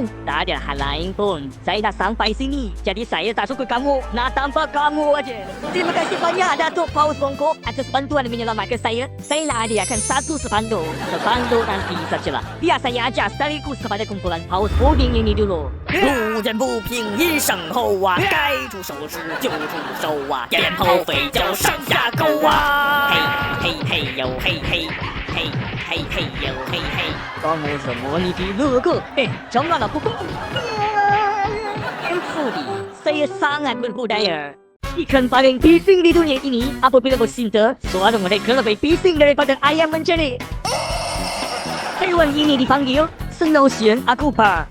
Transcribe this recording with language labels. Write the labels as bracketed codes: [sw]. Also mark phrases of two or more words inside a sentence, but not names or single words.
[ms] Tak ada hal lain pun. Saya dah sampai sini. Jadi saya tak suka kamu. Nak tampar kamu aja. Terima kasih banyak Datuk Paus Bongko atas bantuan menyelamatkan saya. Saya nak hadiahkan satu spanduk. Spanduk nanti sajalah. Biar saya ajar sekaligus kepada kumpulan Paus Boding ini dulu. [zh] 路见不平一声吼啊，该出手时就出手啊，鞭炮飞脚上下勾啊，嘿嘿嘿呦嘿嘿，嘿嘿嘿呦嘿嘿。 [ms] Kamu semua ni gila ke? Janganlah pukul. Fudi, saya sangat berbudaya. Ikan paling bising di dunia ini apabila bercinta, suara mereka lebih bising daripada ayam menjerit. Haiwan ini dipanggil Snowsien Akupa.